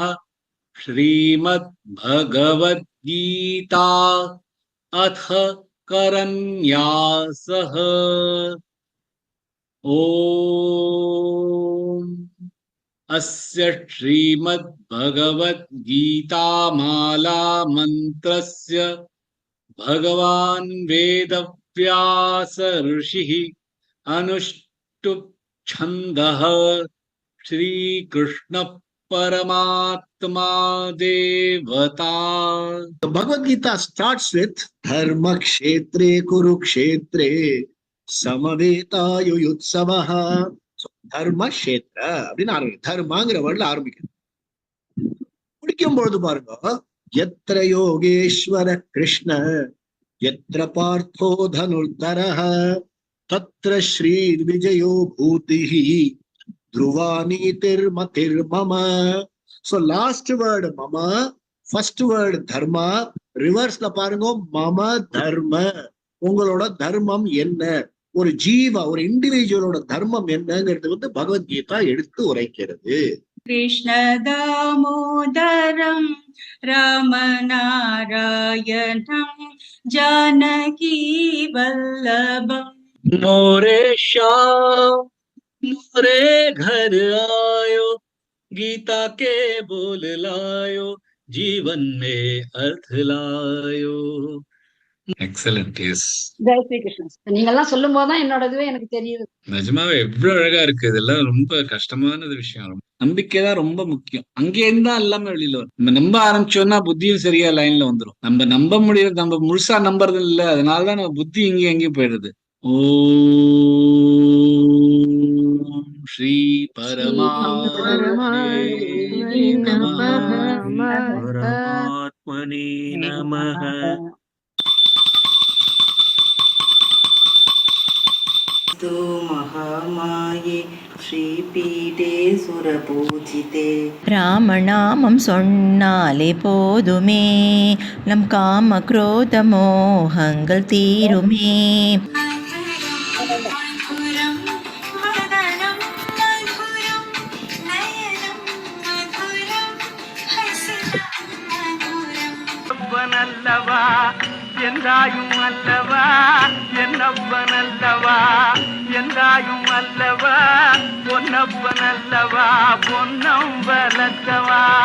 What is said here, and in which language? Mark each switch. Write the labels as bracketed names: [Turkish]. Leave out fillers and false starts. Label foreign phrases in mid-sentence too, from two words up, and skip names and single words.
[Sanskrit] श्रीमत् भगवद्गीता अथ करन्यासः. ॐ अस्य श्रीमत् भगवद्गीता माला मन्त्रस्य भगवान् वेदव्यास ऋषिः अनुष्टुप् छन्दः श्रीकृष्ण परमात्मा देवता. [English] The Bhagavad Gita starts with [Sanskrit] धर्म क्षेत्रे कुरुक्षेत्रे समवेता युयुत्सवः. [Tamil] So Dharma Kshetra அப்படின்னு ஆரம்பிக்கும். தர்மாங்கிற வேர்ட்ல ஆரம்பிக்கும். முடிக்கும் பொழுது பாருங்க, [Sanskrit] यत्र योगेश्वर कृष्ण यत्र पार्थो धनुर्धरः तत्र श्रीर्विजयो भूतिः ध्रुवा नीतिर्मतिर्मम. [English] So last word mama, first word dharma, reverse [Tamil] ல பாருங்க [English] mama dharma. [Tamil] உங்களோட தர்மம் என்ன, ஒரு ஜீவா ஒரு இண்டிவிஜுவலோட தர்மம் என்னங்கிறது வந்து பகவத்கீதா எடுத்து உரைக்கிறது. [Sanskrit] कृष्ण दामोदरं रामनारायणं जानकी वल्लभम् [Hindi] मोरेशा नूरे घर आयो, गीता के बोल लायो, जीवन में अर्थ लायो. [English] Excellent, yes. [Tamil] ஜெய் ஸ்ரீ கிருஷ்ணன். நீங்க எல்லாம் சொல்லும் போதுதான் என்னோட இதுவே எனக்கு தெரியுது. நிஜமாவே எவ்வளவு அழகா இருக்கு. இதெல்லாம் ரொம்ப கஷ்டமானது விஷயம். நம்பிக்கை தான் ரொம்ப முக்கியம். அங்கே இருந்தா எல்லாமே வெளியில வரும். நம்ம நம்ப ஆரம்பிச்சோம்னா புத்தியும் சரியா லைன்ல வந்துரும். நம்ம நம்ப முடியாது, நம்ம முழுசா நம்புறது இல்ல. அதனாலதான் நம்ம புத்தி இங்கேயும் எங்கேயும் போயிடுது. [Sanskrit] ॐ श्री परमात्मने नमः. परमात्मने नमः. महामाये श्रीपीठे सुरपूजिते [Tamil] ராமநாமம் சொன்னாலே போதுமே, நம் காம குரோத மோகங்கள் தீருமே. அல்லவா என்றாயும் அல்லவா, என்னப்பன் அல்லவா என்றாயும் அல்லவா, பொன்னப்பன் அல்லவா பொன்னம்பலத்தவா.